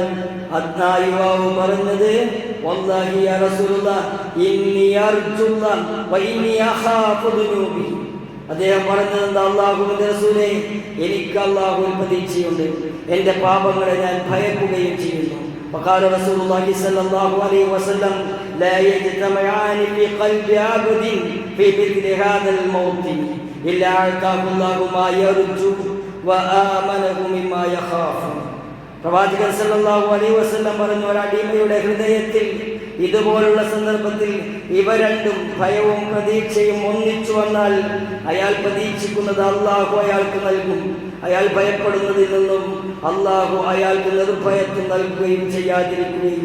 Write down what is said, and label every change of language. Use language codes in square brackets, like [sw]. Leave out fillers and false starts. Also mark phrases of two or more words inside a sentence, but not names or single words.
[ml] ആ യുവാവ് പറഞ്ഞത്, [ar] والله يا رسول الله إني أرجو الله وإني أخاف ذنوبي. [ml] അദ്ദേഹം പറഞ്ഞത് എന്താ? അല്ലാഹുവിന്റെ റസൂലേ, എനിക്ക് അല്ലാഹുവിൽ പ്രതീക്ഷയുണ്ട്, എൻ്റെ പാപങ്ങളെ ഞാൻ ഭയപ്പെടുകയും ചെയ്യുന്നു. [ar] وقال رسول الله صلى الله عليه وسلم لا يجتمعان في قلب عبد في مثل هذا الموت إلا أعطاه الله ما يرجو وآمنه مما يخاف. [ml] പ്രവാചകൻ [ar] صلى الله عليه وسلم [ml] പറഞ്ഞു, ഒരടിമയുടെ ഹൃദയത്തിൽ ഇതുപോലുള്ള സന്ദർഭത്തിൽ ഇവ രണ്ടും ഭയവും പ്രതീക്ഷയും ഒന്നിച്ചു വന്നാൽ അയാൾ പ്രതീക്ഷിക്കുന്നത് അള്ളാഹു അയാൾക്ക് നൽകും. അയാൾ ഭയപ്പെടുന്നതിൽ നിന്നും അള്ളാഹു അയാൾക്ക് നിർഭയത്വം നൽകുകയും ചെയ്യാതിരിക്കുകയില്ല.